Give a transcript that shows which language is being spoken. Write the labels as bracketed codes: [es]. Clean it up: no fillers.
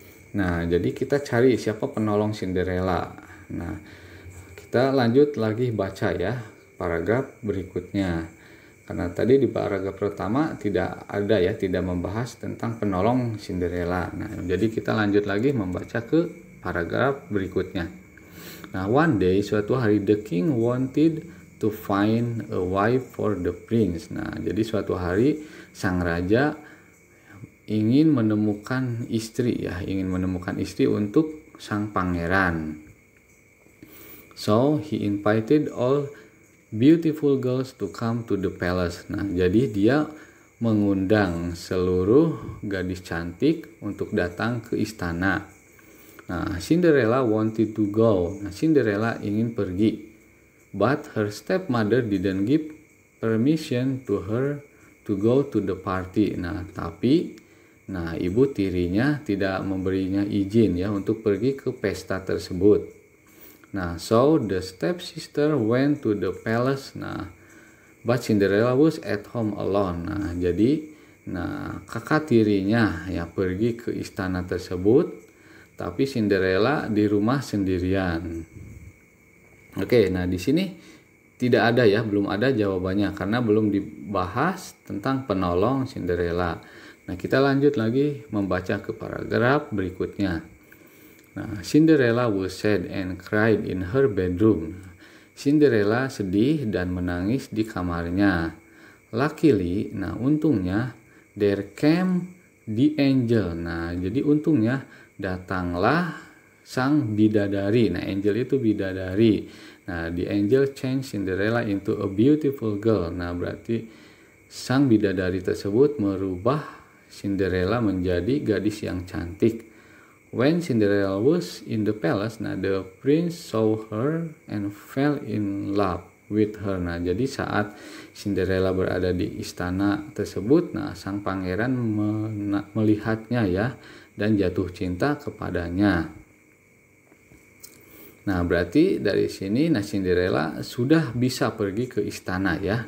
[id] Nah, jadi kita cari siapa penolong Cinderella. Nah, kita lanjut lagi baca ya paragraf berikutnya. Karena tadi di paragraf pertama tidak ada ya, tidak membahas tentang penolong Cinderella. Nah, jadi kita lanjut lagi membaca ke paragraf berikutnya. [en] Nah, one day, [id] suatu hari, [en] the king wanted to find a wife for the prince. [id] Nah, jadi suatu hari sang raja ingin menemukan istri ya, ingin menemukan istri untuk sang pangeran. [en] So he invited all beautiful girls to come to the palace. [id] Nah, jadi dia mengundang seluruh gadis cantik untuk datang ke istana. [en] Nah, Cinderella wanted to go. [id] Nah, Cinderella ingin pergi. [en] But her stepmother didn't give permission to her to go to the party. [id] Nah, tapi ibu tirinya tidak memberinya izin ya untuk pergi ke pesta tersebut. [en] Nah, so the stepsister went to the palace. Nah, but Cinderella was at home alone. [id] Nah, jadi kakak tirinya ya pergi ke istana tersebut, tapi Cinderella di rumah sendirian. Oke, nah di sini tidak ada ya, belum ada jawabannya karena belum dibahas tentang penolong Cinderella. Nah, kita lanjut lagi membaca ke paragraf berikutnya. [en] Nah, Cinderella was sad and cried in her bedroom. [id] Cinderella sedih dan menangis di kamarnya. [en] Luckily, [id] nah untungnya, [en] there came the angel. [id] Nah, jadi untungnya datanglah sang bidadari. Nah, angel itu bidadari. [en] Nah, the angel changed Cinderella into a beautiful girl. [id] Nah, berarti sang bidadari tersebut merubah Cinderella menjadi gadis yang cantik. [en] When Cinderella was in the palace, nah the prince saw her and fell in love with her. [id] Nah, jadi saat Cinderella berada di istana tersebut, nah sang pangeran melihatnya ya dan jatuh cinta kepadanya. Nah, berarti dari sini Cinderella sudah bisa pergi ke istana ya.